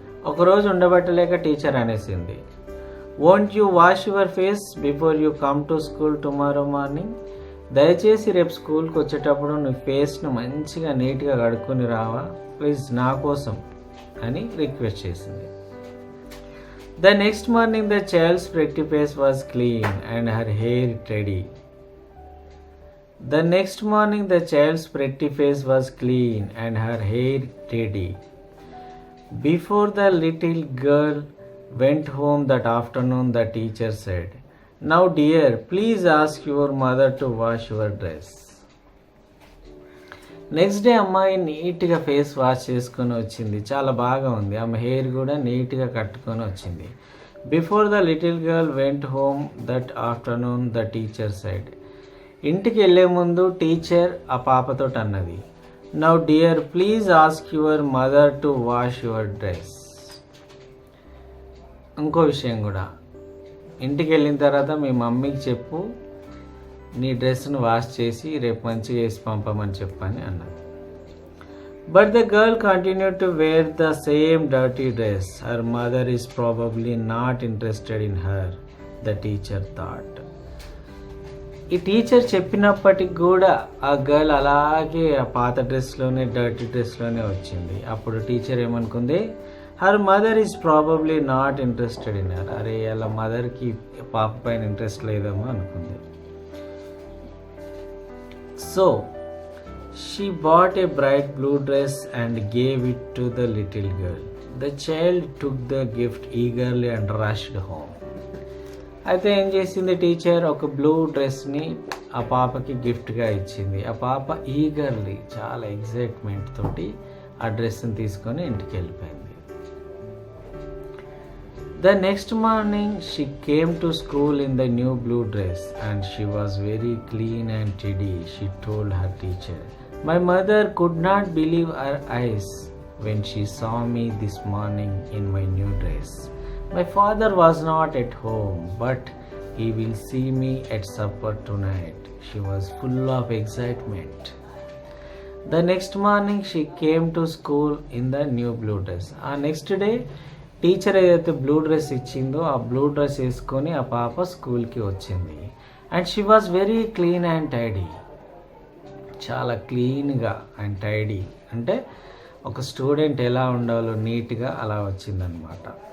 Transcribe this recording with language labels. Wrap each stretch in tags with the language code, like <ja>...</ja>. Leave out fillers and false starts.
<te>ఒకరోజు ఉండబట్టలేక టీచర్ అనేసింది,</te> <en>won't you wash your face before you come to school tomorrow morning,</en> <te>దయచేసి రేపు స్కూల్కి వచ్చేటప్పుడు నీ ఫేస్ను మంచిగా నీట్గా కడుక్కొని రావా ప్లీజ్, నా కోసం అని రిక్వెస్ట్ చేసింది.</te> <en>The next morning the child's pretty face was clean and her hair tidy. The next morning the child's pretty face was clean and her hair tidy. Before the little girl went home that afternoon, the teacher said, now dear, please ask your mother to wash your dress.</en> <te>Next day అమ్మాయి నీట్గా face wash చేసుకొని వచ్చింది, చాలా బాగా ఉంది, ఆమె hair కూడా నీట్గా కట్టుకొని వచ్చింది.</te> <en>Before the little girl went home that afternoon the teacher said.</en> <te>ఇంటికి వెళ్ళే ముందు టీచర్ ఆ పాపతో అన్నది,</te> <en>Now dear please ask your mother to wash your dress.</en> <te>ఇంకో విషయం కూడా, ఇంటికి వెళ్ళిన తర్వాత మీ మమ్మీకి చెప్పు నీ డ్రెస్ను వాష్ చేసి రేపు మంచిగా వేసి పంపమని చెప్పని అన్నది.</te> <en>But the girl continued to wear the same dirty dress. Her mother is probably not interested in her, the teacher thought.</en> <te>ఈ టీచర్ చెప్పినప్పటికి కూడా ఆ గర్ల్ అలాగే ఆ పాత డ్రెస్లోనే, డర్టీ డ్రెస్లోనే వచ్చింది. అప్పుడు teacher ఏమనుకుంది,</te> <en>her mother is probably not interested in her,</en> <te>అరే వాళ్ళ మదర్కి పాప పైన ఇంట్రెస్ట్ లేదేమో అనుకుంది.</te> <en>So, she bought a bright blue dress and gave it to the little girl. The child took the gift eagerly and rushed home.</en> <te>అయితే ఏం చేసింది టీచర్, ఒక బ్లూ డ్రెస్ని ఆ పాపకి గిఫ్ట్గా ఇచ్చింది. ఆ పాప ఈగర్లీ, చాలా ఎగ్జైట్మెంట్ తోటి ఆ డ్రెస్ని తీసుకొని ఇంటికి వెళ్ళిపోయింది.</te> <en>The next morning she came to school in the new blue dress and she was very clean and tidy. She told her teacher, my mother could not believe her eyes when she saw me this morning in my new dress. My father was not at home, but he will see me at supper tonight. She was full of excitement. The next morning she came to school in the new blue dress.</en> <te>Next day teacher ఏదైతే blue dress ఇచ్చిందో ఆ blue dress వేసుకొని ఆ పాప స్కూల్కి వచ్చింది.</te> <en>and she was very clean and tidy,</en> <te>చాలా క్లీన్గా అండ్ టైడీ, అంటే ఒక స్టూడెంట్ ఎలా ఉండాలో నీట్గా అలా వచ్చిందనమాట.</te>